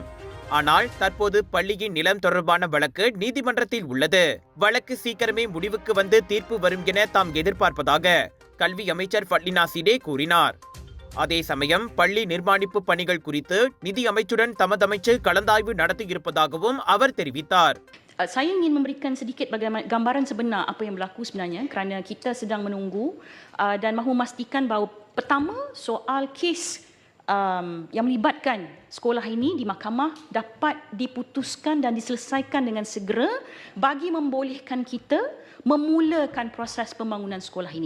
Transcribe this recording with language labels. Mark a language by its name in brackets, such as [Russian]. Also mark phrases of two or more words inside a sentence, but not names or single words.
[Tamil] ஆனால் தற்போது பள்ளியின் நிலம் தொடர்பான வழக்கு நீதிமன்றத்தில் உள்ளது. வழக்கு சீக்கிரமே முடிவுக்கு வந்து தீர்ப்பு வரும் என தாம் எதிர்பார்ப்பதாக கல்வி அமைச்சர் ஃபட்லினா சிடே கூறினார். அதே சமயம் பள்ளி நிர்மாணிப்பு பணிகள் குறித்து நிதி அமைச்சுடன் தமது அமைச்சு கலந்தாய்வு நடத்தியிருப்பதாகவும் அவர் தெரிவித்தார். [Malay] Saya ingin memberikan sedikit gambaran sebenar apa yang berlaku sebenarnya kerana kita sedang menunggu dan mahu memastikan bahawa pertama soal kes yang melibatkan sekolah ini di mahkamah dapat diputuskan dan diselesaikan dengan segera bagi membolehkan kita memulakan proses pembangunan sekolah ini.